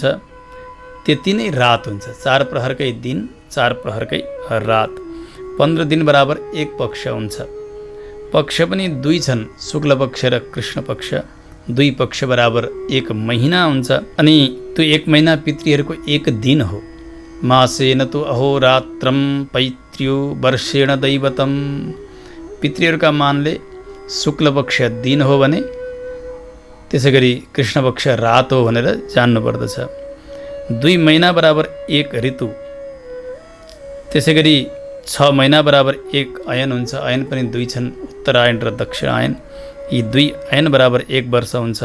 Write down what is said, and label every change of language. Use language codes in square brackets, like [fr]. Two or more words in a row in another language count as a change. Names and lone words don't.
[ne] त्यति नै रात हुन्छ। 4 प्रहरकै दिन, 4 प्रहरकै रात। 15 दिन बराबर 1 पक्ष हुन्छ। पक्ष पनि 2 छन्, शुक्ल पक्ष र कृष्ण पक्ष। 2 पक्ष बराबर 1 महिना हुन्छ। अनि त्यो 1 महिना पितृहरूको 1 दिन हो। [sa] मासेन तु अहोरात्रं पैत्र्यो वर्षेण दैवतम। [ne] पितृहरूका मानले शुक्ल पक्ष दिन हो भने त्यसै गरी कृष्ण पक्ष रात हो भनेर जान्नुपर्दछ। 2 महिना बराबर 1 ऋतु। त्यसै गरी 6 महिना बराबर 1 अयन हुन्छ। अयन पनि 2 छन्, उत्तरायण र दक्षिणायन। यी 2 अयन बराबर 1 वर्ष हुन्छ।